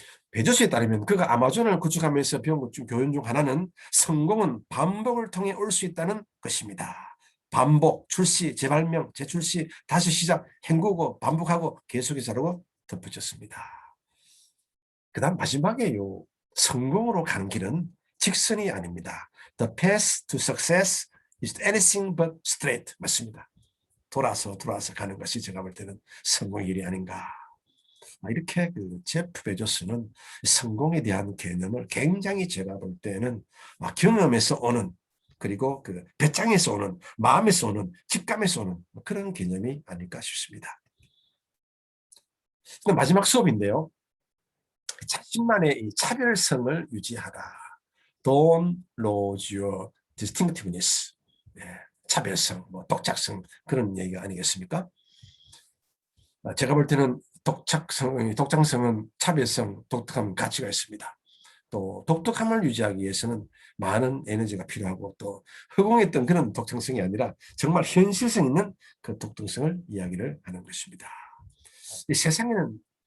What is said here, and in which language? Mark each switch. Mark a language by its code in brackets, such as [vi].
[ko] 베조스에 따르면 그가 아마존을 구축하면서 배운 것 중 교훈 중 하나는 성공은 반복을 통해 올 수 있다는 것입니다. 반복, 출시, 재발명, 재출시, 다시 시작, 헹구고 반복하고 계속해서 하라고 덧붙였습니다. 그 다음 마지막에요. 성공으로 가는 길은 직선이 아닙니다. [en] The path to success is anything but straight. [ko] 맞습니다. 돌아서 가는 것이 제가 볼 때는 성공의 길이 아닌가. 이렇게 그 제프 베조스는 성공에 대한 개념을 굉장히 제가 볼 때는 경험에서 오는 그리고 그 배짱에서 오는 마음에서 오는 직감에서 오는 그런 개념이 아닐까 싶습니다. 마지막 수업인데요. 자신만의 이 차별성을 유지하라. [en] Don't lose your distinctiveness. [ko] 차별성, 뭐 독창성 그런 얘기가 아니겠습니까? 제가 볼 때는 독창성은 차별성, 독특한 가치가 있습니다. 또 독특함을 유지하기 위해서는 많은 에너지가 필요하고 또 허공했던 그런 독창성이 아니라 정말 현실성 있는 그 독특성을 이야기를 하는 것입니다. 이 세상에는